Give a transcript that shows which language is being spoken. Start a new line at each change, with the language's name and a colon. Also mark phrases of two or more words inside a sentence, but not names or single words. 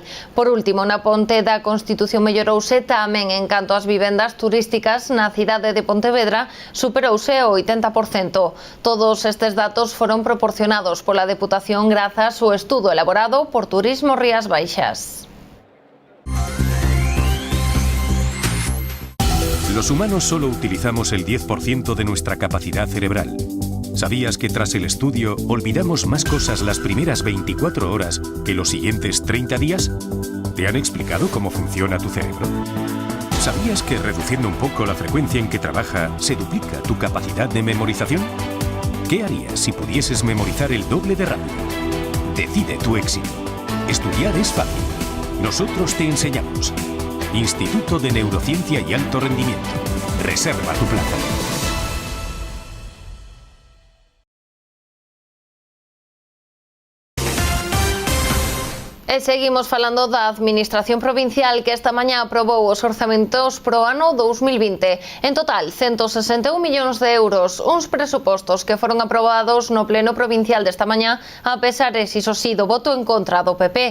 Galician: Por último, na Ponte da Constitución mellorouse tamén en canto ás vivendas turísticas. Na cidade de Pontevedra superouse o 80%. Todos estes datos foron proporcionados pola Deputación grazas ao estudo elaborado por Turismo Rías Baixas.
Spanish: Los humanos solo utilizamos el 10% de nuestra capacidad cerebral. ¿Sabías que tras el estudio olvidamos más cosas las primeras 24 horas que los siguientes 30 días? ¿Te han explicado cómo funciona tu cerebro? ¿Sabías que reduciendo un poco la frecuencia en que trabaja se duplica tu capacidad de memorización? ¿Qué harías si pudieses memorizar el doble de rápido? Decide tu éxito. Estudiar es fácil. Nosotros te enseñamos. Instituto de Neurociencia y Alto Rendimiento. Reserva tu plaza.
Galician: E seguimos falando da Administración Provincial, que esta mañá aprobou os orzamentos pro ano 2020. En total, 161 millóns de euros, uns presupostos que foron aprobados no Pleno Provincial desta mañá, a pesar, iso sí, do voto en contra do PP.